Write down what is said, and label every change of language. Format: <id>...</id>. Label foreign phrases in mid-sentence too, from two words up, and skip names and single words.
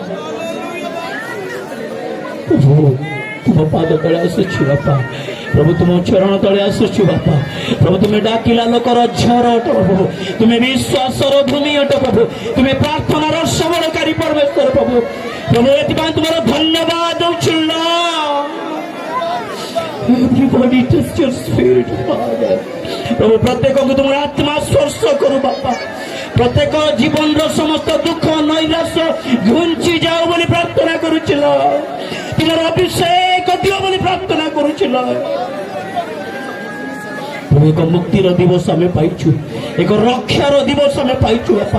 <or>ପ୍ରଭୁ ତୁମ ପାଦ ତଳେ ଆସୁଛି ବାପା, ପ୍ରଭୁ ତୁମ ଚରଣ ତଳେ ଆସୁଛୁ ବାପା। ପ୍ରଭୁ ତୁମେ ଡାକିଲା ଲୋକର ଝର ଅଟ ପ୍ରଭୁ, ତୁମେ ବିଶ୍ୱାସର ଭୂମି ଅଟ ପ୍ରଭୁ, ତୁମେ ପ୍ରାର୍ଥନାର ସବଳକାରୀ ପରମେଶ୍ୱର ପ୍ରଭୁ। ପ୍ରଭୁ ଏଥିପାଇଁ ତୁମର ଧନ୍ୟବାଦ ଦଉଛୁ।</or> <en>Everybody touch your spirit, Father.</en> <or>ପ୍ରଭୁ ପ୍ରତ୍ୟେକଙ୍କୁ ତୁମର ଆତ୍ମା ସ୍ପର୍ଶ କରୁ ବାପା। ପ୍ରତ୍ୟେକ ଜୀବନର ସମସ୍ତ ଦୁଃଖ ନୈରାଶ୍ୟ ଘୁଞ୍ଚି ଯାଉ ବୋଲି ପ୍ରାର୍ଥନା କରୁଥିଲ, ତୁମର ଅଭିଷେକ ଦିଅ ବୋଲି ପ୍ରାର୍ଥନା କରୁଥିଲ। ପ୍ରଭୁ ଏକ ମୁକ୍ତିର ଦିବସ ଆମେ ପାଇଛୁ, ଏକ ରକ୍ଷାର ଦିବସ ଆମେ ପାଇଛୁ ବାପା।</or>